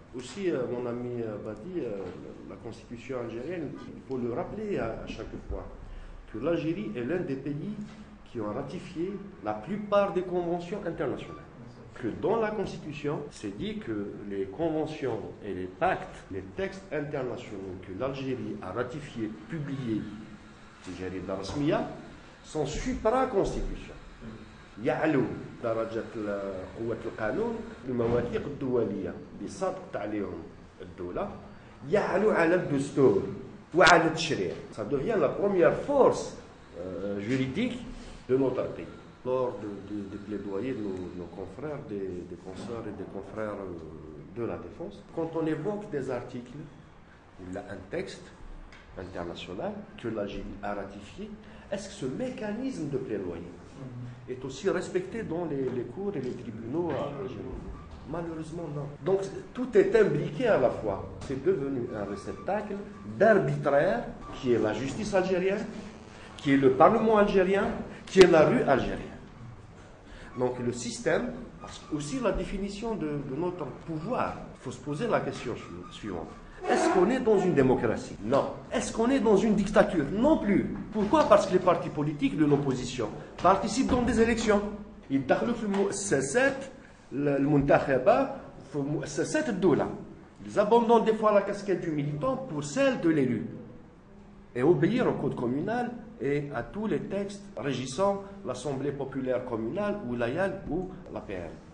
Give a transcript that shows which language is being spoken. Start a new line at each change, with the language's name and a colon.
French: Aussi, mon ami Badi, la constitution algérienne, il faut le rappeler à chaque fois, que l'Algérie est l'un des pays qui ont ratifié la plupart des conventions internationales. Que dans la Constitution, c'est dit que les conventions et les pactes, les textes internationaux que l'Algérie a ratifiés, publiés,
Arabic: الجريدة الرسمية
French: sont supra-constitution.
Arabic: يعلو درجة قوة القانون المواثيق الدولية اللي صادقت عليهم الدولة يعلو على الدستور وعلى التشريع.
French: Ça devient la première force juridique de notre pays. Lors des plaidoyers de nos confrères, des consoeurs et des confrères de la défense, quand on évoque des articles, il y a un texte international que l'Algérie a ratifié, est-ce que ce mécanisme de plaidoyer est aussi respecté dans les cours et les tribunaux algériens? Malheureusement, non. Donc, tout est imbriqué à la fois. C'est devenu un réceptacle d'arbitraire qui est la justice algérienne, qui est le Parlement algérien, qui est la rue algérienne. Donc, le système, parce que aussi la définition de notre pouvoir, il faut se poser la question suivante. Est-ce qu'on est dans une démocratie? Non. Est-ce qu'on est dans une dictature? Non plus. Pourquoi? Parce que les partis politiques de l'opposition participent dans des élections.
Arabic: Ils دخلوا في المؤسسات المنتخبة في مؤسسات الدولة.
French: Ils abandonnent des fois la casquette du militant pour celle de l'élu. Et obéir au code communal et à tous les textes régissant l'Assemblée populaire communale ou l'AYAL ou la PR.